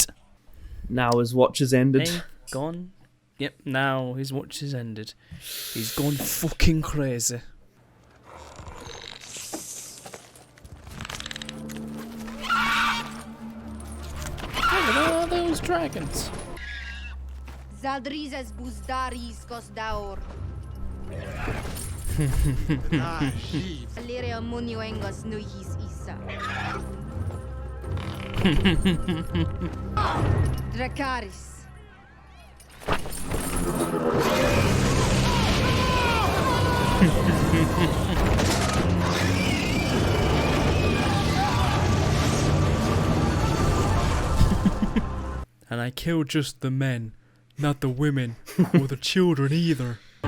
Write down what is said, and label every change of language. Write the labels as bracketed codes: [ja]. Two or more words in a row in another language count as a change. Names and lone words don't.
[en] Now his watch has ended. Hey, gone. Yep, now his watch has ended. He's gone fucking crazy. Look at all those dragons. Zaldrizes buzdaris kosdaur. Alirea munioengos nuihis isa. Dracaris. And I killed just the men, not the women or the children either.